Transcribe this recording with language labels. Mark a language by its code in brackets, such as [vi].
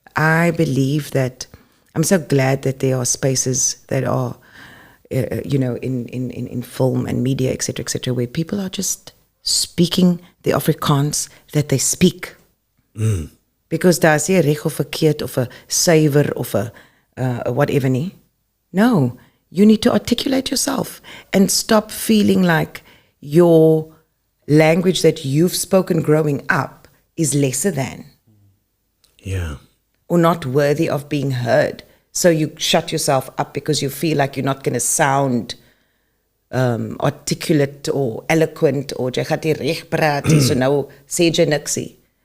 [en] I believe that, I'm so glad that there are spaces that are in film and media, etc., where people are just speaking the Afrikaans that they speak. [af] Because daar's nie reg of verkeerd of 'n suiwer of 'n whatever nie. [en] No, you need to articulate yourself and stop feeling like your language that you've spoken growing up is lesser than. Yeah. Or not worthy of being heard. So you shut yourself up because you feel like you're not going to sound articulate or eloquent, or [af] jy gaan nie reg praat nie, so nou sê jy niksie.